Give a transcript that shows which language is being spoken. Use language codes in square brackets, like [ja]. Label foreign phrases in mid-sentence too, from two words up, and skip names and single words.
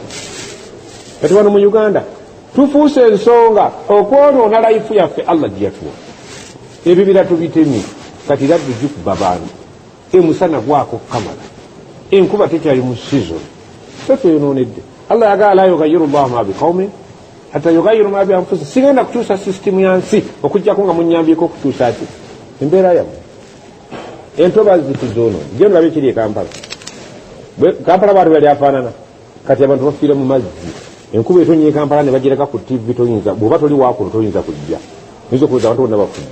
[lg] Kati wano mu Uganda tufuuse ensonga okwonoona life yaffe Allah gye yatuwa. Ebibira tubitemye kati raddu gikuba bantu, emusana gwako kamala, enkuba tekyali mu season, twetweyonoonedde. [ar] Allah yagala لا يغير الله ما بقوم حتى يغيروا ما بأنفسهم. [lg] Sigenda kukyusa system ya nsi okujjako nga munyambyeko okukyusa ati embeera yammwe. Entobazi tuzoono gye ndabe kiri e Kampala. Kampala abantu bali afaanana, kati abantu bafiira mu mazzi, enkuba etonnye e Kampala ne bagireka ku TV, toyinza bw'oba toli waakuno toyinza kujja, oyinza okuloza abantu bonna bafudde.